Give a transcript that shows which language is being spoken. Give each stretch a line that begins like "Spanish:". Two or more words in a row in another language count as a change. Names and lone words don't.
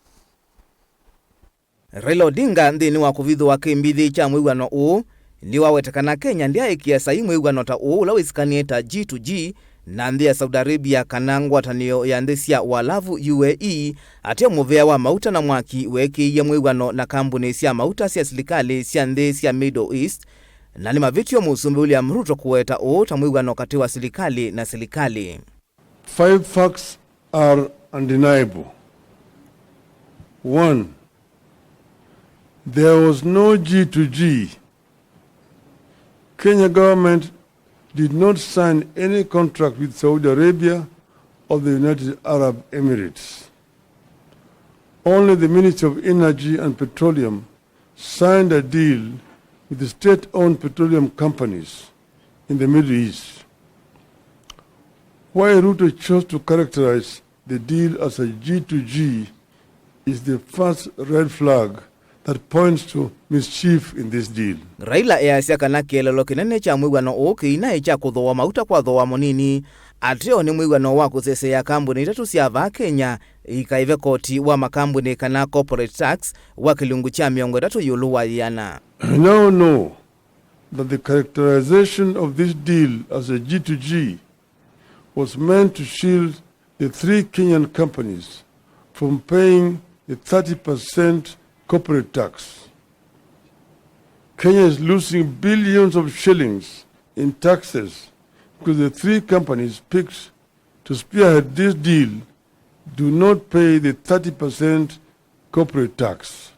Kamba: Raila Odinga nthini wa kuvithwa kimbithi cha mwiwano uu ndi wawetekana Kenya ndi aikia sai mwiwano ta uu ula wisikanie ta G2G na nthi ya Saudi Arabia kana ngwatanio ya nthi cia walavu UAE atia muvea wa MAUTA na mwaki wekiie mwiwano na kambuni cia MAUTA cia Silikali cia nthi cia Middle East na ni mavitio musumbi William Ruto kuweta uu ta mwiwano kati wa Silikali na Silikali.
English: 5 facts are undeniable. 1. There was no G2G. Kenya government did not sign any contract with Saudi Arabia or the United Arab Emirates. Only the Ministry of Energy and Petroleum signed a deal with the state-owned petroleum companies in the Middle East. Why Ruto chose to characterize the deal as a G2G is the first red flag that points to mischief in this deal.
Kamba: Raila AYASYA kana kielelo kinene cha mwiwano uu kiina cha kuthoa MAUTA kwa thoa munini atio ni mwiwano wa kusesea kambuni itatu cia va Kenya ikaive koti wa makambuni kana
English: corporate tax
Kamba: wa kilungu cha miongo itatu yulu wa Yina.
English: I now know that the characterization of this deal as a G2G was meant to shield the 3 Kenyan companies from paying the 30% corporate tax. Kenya is losing billions of shillings in taxes because the 3 companies picked to spearhead this deal do not pay the 30% corporate tax.